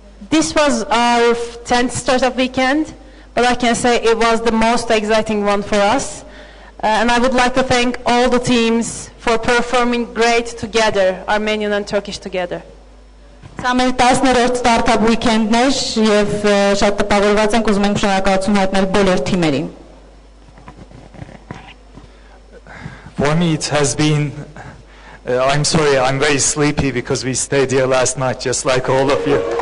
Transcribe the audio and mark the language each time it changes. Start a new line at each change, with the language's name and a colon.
English: This was our 10th Startup Weekend, but I can say it was the most exciting one for us. And I would like to thank all the teams for performing great together, Armenian and Turkish together.
Armenian: Սա մեր 10-րդ Startup Weekend-ն էր եւ շատ տպավորված ենք, ուզում ենք շնորհակալություն հայտնել բոլոր թիմերին։
English: For me it has been I'm sorry, I'm very sleepy because we stayed here last night just like all of you.